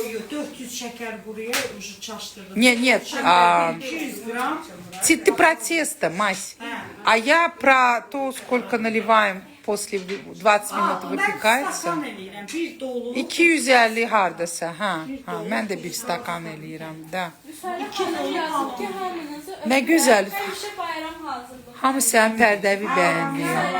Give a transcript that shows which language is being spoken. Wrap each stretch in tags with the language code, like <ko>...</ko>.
<az>400 şeker buraya çaştırdım.</az> <ru>Нет.</ru> <az>200 gram.</az> <ru>Ты про тесто, Мась. А я про то, сколько наливаем после 20 minut выпекается.</ru> <az>Stakan eləyirəm, bir dolu. 250 hardasa, ha. Ha, mən də bir stakan eləyirəm, da. Xanım yazıb ki, hamınızı Nə gözəl. Həmişə bayram hazırlığı. Hamı sənin pərdəvi bəyənir.</az>